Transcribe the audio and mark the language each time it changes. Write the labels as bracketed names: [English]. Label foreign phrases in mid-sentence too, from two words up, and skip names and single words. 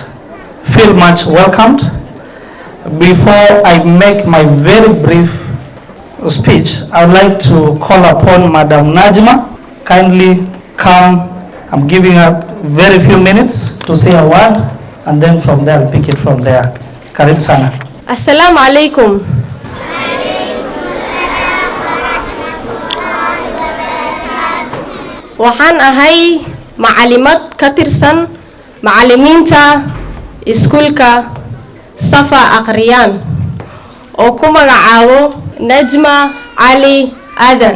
[English] Feel much welcomed. Before I make my very brief speech, I would like to call upon Madam Najma. Kindly come. I'm giving her very few minutes to say a word, and then from there I'll pick it from there. [Swahili] Karibu sana. [Arabic] السلام عليكم. [Somali] Waxaan ahay macalimad ka tirsan macalimiinta iskuulka Safa Aqriyaan oo ku magacaabo Najma Ali Adan.